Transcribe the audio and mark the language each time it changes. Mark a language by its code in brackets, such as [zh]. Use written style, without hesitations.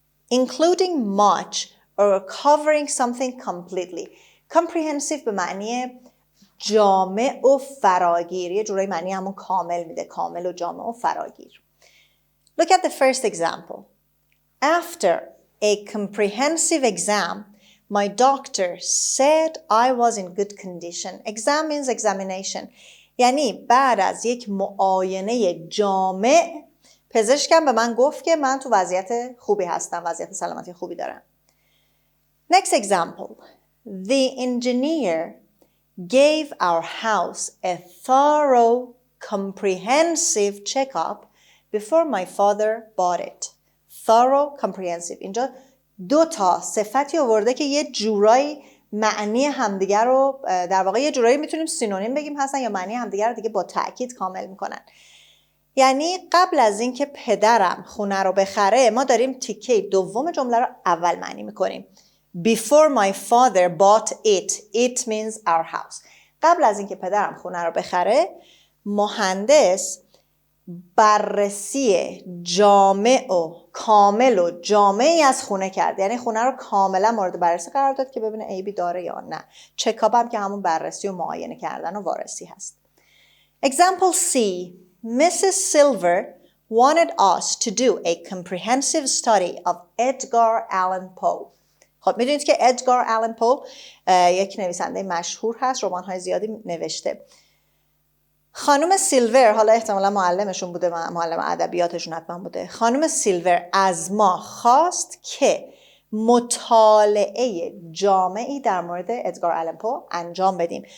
[en] Including much or covering something completely. [fa] comprehensive به معنی جامع و فراگیر. یه جورایی معنی همون کامل میده. کامل و جامع و فراگیر. [en] Look at the first example. After a comprehensive exam, my doctor said I was in good condition. Exam means examination. [fa] یعنی بعد از یک معاینه جامع پزشکم به من گفت که من تو وضعیت خوبی هستم، وضعیت سلامتی خوبی دارم. [en] Next example. The engineer gave our house a thorough, comprehensive checkup before my father bought it. Thorough, comprehensive. [fa] اینجا 2 صفتی آورده که یه جورایی معنی همدیگر رو در واقع یه جورایی میتونیم سینونیم بگیم هستن یا معنی همدیگر رو دیگه با تأکید کامل میکنن. یعنی قبل از اینکه پدرم خونه رو بخره ما داریم تیکه دوم جمله رو اول معنی میکنیم. [en] Before my father bought it. It means our house. [fa] قبل از اینکه پدرم خونه رو بخره مهندس بررسی جامع و کامل و جامعی از خونه کرد. یعنی خونه رو کاملا مورد بررسی قرار داد که ببینه عیبی داره یا نه. چکاپ هم که همون بررسی و معاینه کردن و وارسی هست. [en] Example C. Mrs. Silver wanted us to do a comprehensive study of Edgar Allan Poe. [fa] خب میدونید که ادگار آلن پو یک نویسنده مشهور هست، رمان‌های زیادی نوشته. خانم سیلور، حالا احتمالا معلمشون بوده، معلم ادبیاتشون حتما بوده. خانم سیلور از ما خواست که مطالعه جامعی در مورد ادگار آلن پو انجام بدیم.